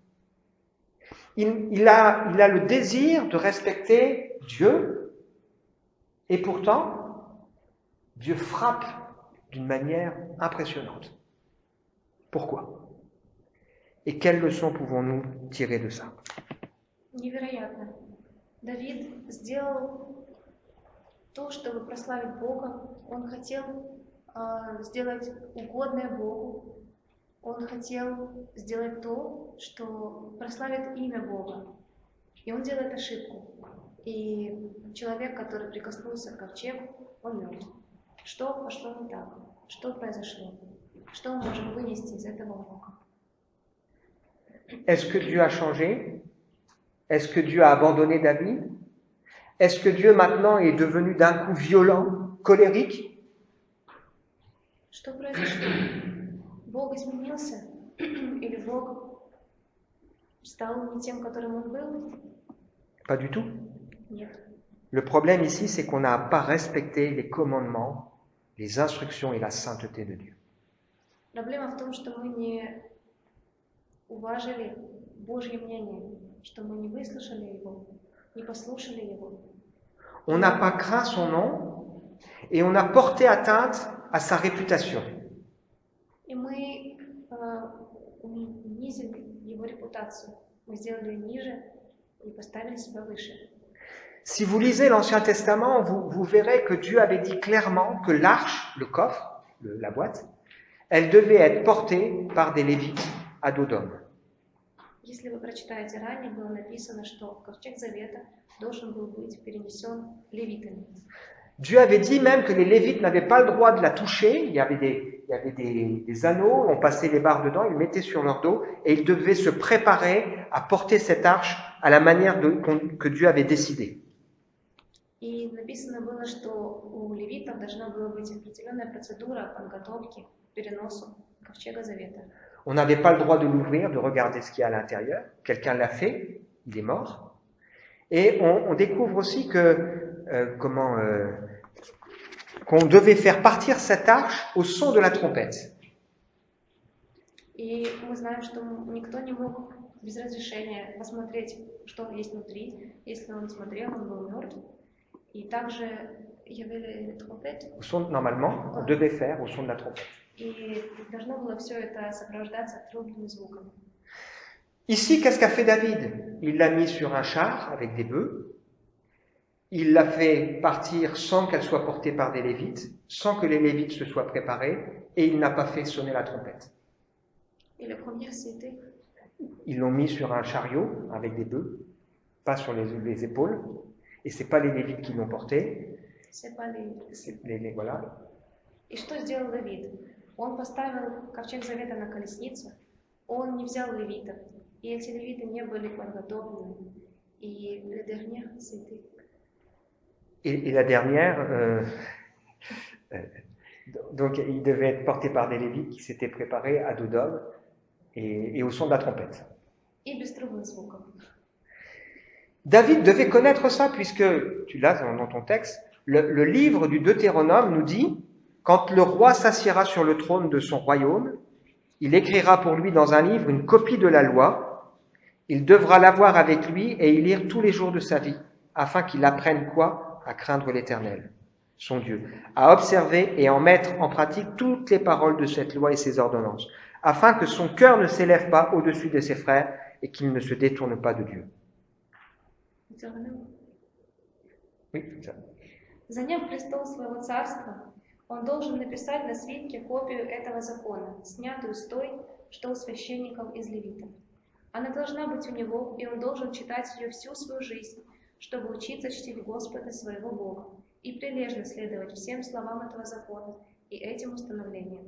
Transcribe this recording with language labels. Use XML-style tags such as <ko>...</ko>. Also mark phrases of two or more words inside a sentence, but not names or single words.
<fr>Il a le désir de respecter Dieu, et pourtant, Dieu frappe d'une manière impressionnante. Pourquoi? Et quelles leçons pouvons-nous tirer de ça?</fr> <ru>Невероятно. Давид сделал то, чтобы прославить Бога. Он хотел сделать угодное Богу. Он хотел сделать то, что прославит имя Бога. И он делает ошибку. И человек, который прикоснулся к ковчегу, он мертв. Что пошло не так? Что произошло? Что мы можем вынести из этого урока?</ru> <fr>Est-ce que Dieu a changé? Est-ce que Dieu a abandonné David? Est-ce que Dieu maintenant est devenu d'un coup violent, colérique?</fr> <ru>Что произошло? Бог изменился? Или Бог стал не тем, которым он был?</ru> <fr>Pas du tout.</fr> <ru>Нет.</ru> <fr>Le problème ici, c'est qu'on n'a pas respecté les commandements, les instructions et la sainteté de Dieu.</fr> <ru>Проблема в том, что мы не уважили Божье мнение, что мы не выслушали его, не послушали его.</ru> <fr>On n'a pas craint son nom et on a porté atteinte à sa réputation.</fr> <ru>И мы унизили его репутацию. Мы сделали ее ниже и поставили себя выше.</ru> <fr>Si vous lisez l'Ancien Testament, vous verrez que Dieu avait dit clairement que l'arche, le coffre, la boîte, elle devait être portée par des Lévites à dos d'homme.</fr> <ru>Если вы прочитаете ранее, было написано, что ковчег завета должен был быть перенесен левитами.</ru> <fr>Dieu avait dit même que les Lévites n'avaient pas le droit de la toucher. Il y avait des anneaux, on passait les barres dedans, ils mettaient sur leur dos et ils devaient se préparer à porter cette arche à la manière que Dieu avait décidé.</fr> <ru>И написано было, что у левитов должна была быть определенная процедура подготовки к переносу ковчега завета.</ru> <fr>On n'avait pas le droit de l'ouvrir, de regarder ce qu'il y a à l'intérieur. Quelqu'un l'a fait, il est mort. Et on découvre aussi qu'on devait faire partir cette arche au son de la trompette.</fr> <ru>И мы знаем, что никто не мог без разрешения посмотреть, что есть внутри. Если он смотрел, он был мертв. И также</ru> <fr>il y avait la trompette. Normalement, on devait faire au son de la trompette.</fr> <ru>И должно было все это сопровождаться трубным звуком.</ru> <fr>Ici, qu'est-ce qu'a fait David? Il l'a mis sur un char avec des bœufs. Il l'a fait partir sans qu'elle soit portée par des Lévites, sans que les Lévites se soient préparés, et il n'a pas fait sonner la trompette. Et la première, c'était? Ils l'ont mis sur un chariot avec des bœufs, pas sur les épaules, et c'est pas les Lévites qui l'ont porté. C'est pas les... Voilà.</fr> <ru>И что сделал Давид? Он поставил ковчег завета на колесницу, он не взял левитов, и эти левиты не были подготовлены.</ru> <fr>И la dernière, c'était... Et la dernière, donc il devait être porté par des Lévites qui s'étaient préparés à dos d'homme et au son de la trompette.</fr> <ru>И без трубных звуков.</ru> <fr>David devait connaître ça puisque, tu l'as dans ton texte, le livre du Deutéronome nous dit, quand le roi s'assiera sur le trône de son royaume, il écrira pour lui dans un livre une copie de la loi, il devra l'avoir avec lui et y lire tous les jours de sa vie, afin qu'il apprenne quoi? À craindre l'Éternel, son Dieu, à observer et en mettre en pratique toutes les paroles de cette loi et ses ordonnances, afin que son cœur ne s'élève pas au-dessus de ses frères et qu'il ne se détourne pas de Dieu. Oui, c'est ça.</fr> <ru>Заняв престол своего царства, он должен написать на свитке копию этого закона, снятую с той, что у священников из левитов. Она должна быть у него, и он должен читать ее всю свою жизнь, чтобы учиться чтить Господа своего Бога и прилежно следовать всем словам этого закона и этим установлениям.</ru>